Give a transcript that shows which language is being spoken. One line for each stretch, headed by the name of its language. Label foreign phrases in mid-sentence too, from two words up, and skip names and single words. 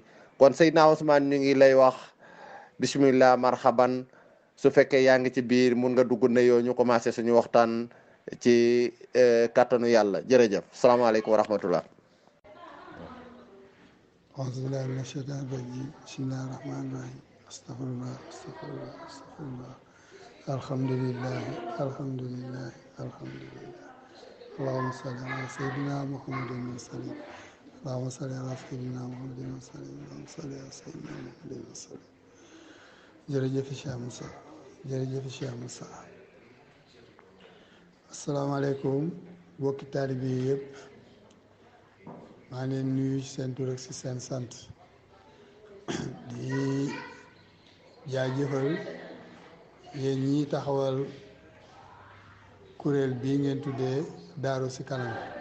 Wolof: kon Seydina Ousmane ñu ngi lay wax
Arabic: بسم الله مرحبا
Wolof: su fekkee yaa ngi ci biir mun nga dugg ne yoo ñu commencé suñu waxtaan ci kàttanu yàlla jërëjëf
Arabic: السلام عليكم ورحمة الله. أعوذ بالله من الشيطان الرجيم بسم الله الرحمن الرحيم أستغفر الله أستغفر الله أستغفر الله الحمد لله الحمد لله الحمد لله اللهم صل على سيدنا محمد وسلم اللهم صل على سيدنا محمد وسلم اللهم صل على سيدنا محمد وسلم
Wolof: jërëjëf Cheikh Moussa jërëjëf Cheikh Moussa asalaamaaleykum mbokki taalibe yi yëpp maa ngi leen nuyu seen tur ak si seen sant di jaajëfal yéen ñi taxawal kuréel bii ngeen tuddee daaru si kanam